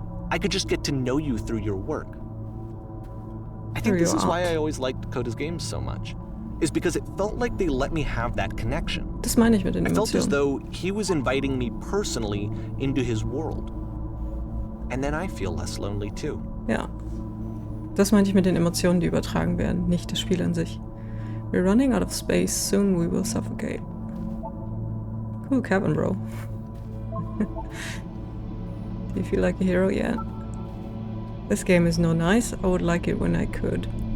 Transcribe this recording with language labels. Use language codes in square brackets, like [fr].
[en] I could just get to know you through your work. I think this is why I always liked Coda's games so much. is because it felt like they let me have that connection. [de] Das meine ich mit den [en] I felt as [de] Emotionen. [en] though he was inviting me personally into his world. And then I feel less lonely too. [de] Ja. Das meinte ich mit den Emotionen, die übertragen werden, nicht das Spiel an sich. [en] We're running out of space, soon we will suffocate. Cool cabin, bro. Do you feel like a hero yet? This game is no nice, I would like it when I could.